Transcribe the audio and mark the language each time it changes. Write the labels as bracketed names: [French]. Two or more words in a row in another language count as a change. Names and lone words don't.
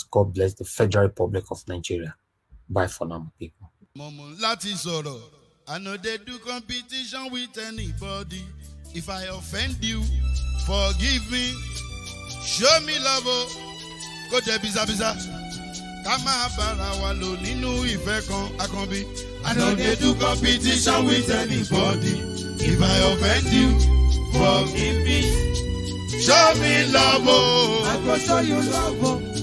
[English] God bless the Federal Republic of Nigeria. Bye for now, my people. I know they do competition with anybody. If I offend you, forgive me. Show me love. Go there, biza biza. [Yoruba] Kama bara wa lo ninu ife kan akanbi. [English] I know they do competition with anybody. If I offend you, forgive me. show me love, oh. I go show you love, oh.